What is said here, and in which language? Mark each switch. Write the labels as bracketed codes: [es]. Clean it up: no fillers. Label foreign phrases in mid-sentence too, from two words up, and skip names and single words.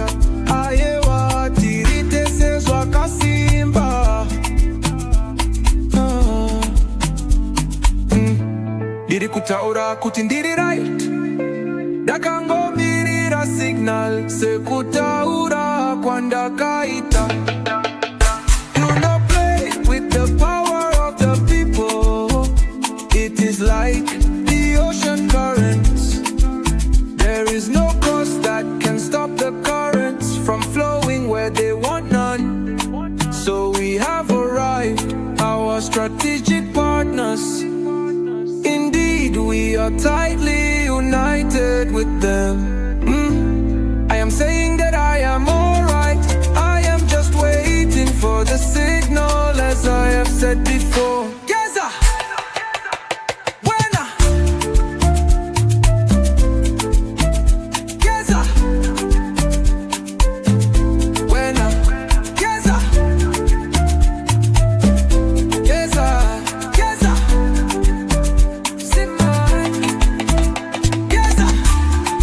[sn] Ayewa tirite se Zwakasimba. Diri kutaura kuti ndiri right. Dakangomirira signal sekutaura kwandakaita. [en] Do not play with the power of the people. It is like the ocean currents. There is no course that can stop the currents from flowing where they want none. So we have arrived, our strategic partners. Indeed, we are tightly united with them. I am saying that I am alright. I am just waiting for the signal, as I have said before. [zu] Geza! Wena! Geza! Wena! Geza! Geza! Geza! Simba! Geza!